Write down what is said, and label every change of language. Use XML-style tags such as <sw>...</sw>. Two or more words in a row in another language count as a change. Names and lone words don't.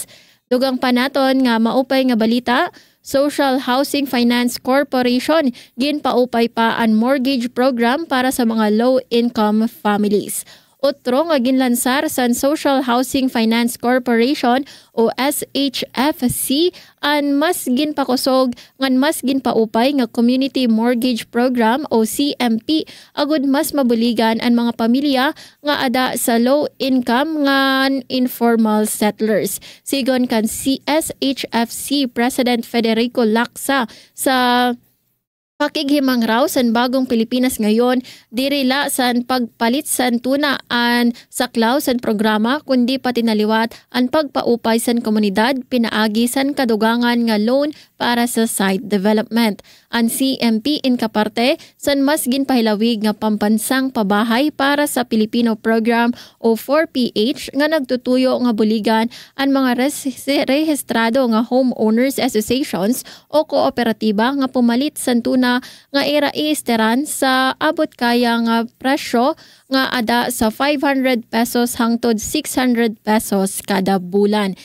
<war>Dugang panaton nga maupay nga balita, Social Housing Finance Corporation ginpaupay pa ang mortgage program para sa mga</war> <en>low-income families.</en> <war>Otro nga ginlansar sa Social Housing Finance Corporation o SHFC ang mas ginpakusog ngan mas ginpaupay nga Community Mortgage Program o CMP agud mas mabuligan ang mga pamilya nga ada sa</war> <en>low income</en> <war>ngan</war> <en>informal settlers.</en> <war>Sigon kan SHFC President Federico Lacsa sa pakighimang raw san bagong Pilipinas ngayon, dirila san pagpalit san tuna an saklaw san programa kundi pati naliwat ang pagpaupay san komunidad pinaagi san kadugangan nga loan para sa site development. Ang CMP in kaparte san mas ginpahilawig nga pambansang pabahay para sa Filipino program o 4PH nga nagtutuyo nga buligan ang mga rehistrado nga</war> <en>homeowners associations</en> <war>o kooperatiba nga pumalit san tuna nga iraisteran sa abot kaya nga presyo nga ada sa 500 pesos hangtod 600 pesos kada bulan.</war>